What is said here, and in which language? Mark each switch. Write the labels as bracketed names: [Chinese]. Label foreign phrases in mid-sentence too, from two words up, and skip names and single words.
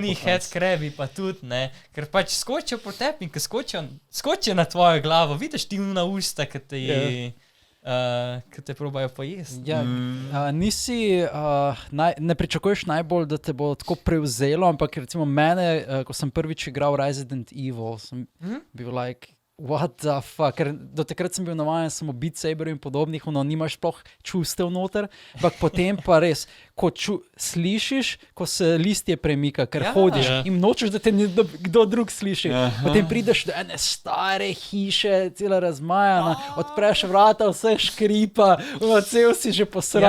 [Slovenian] Oni headcrabi pa tudi, ne, ker pač skočijo po tebi in ko skočijo na tvojo glavo, vidiš ti na usta, ki te probajo pojesti. Ja, ne pričakuješ najbolj, da te bo tako prevzelo, ampak recimo mene, ko sem prvič igral Resident Evil, sem bil [English] like, what the fuck, [Slovenian] ker do takrat sem bil navajen samo Beat Saber in podobnih, nimaš sploh čustev noter, ampak potem pa res, ko slišiš, ko se listje premika, ker hodiš in nočeš, da te kdo drug sliši. Potem prideš do ene stare hiše, cela razmajana, odpreš vrata, vse škripa, cel si že posran.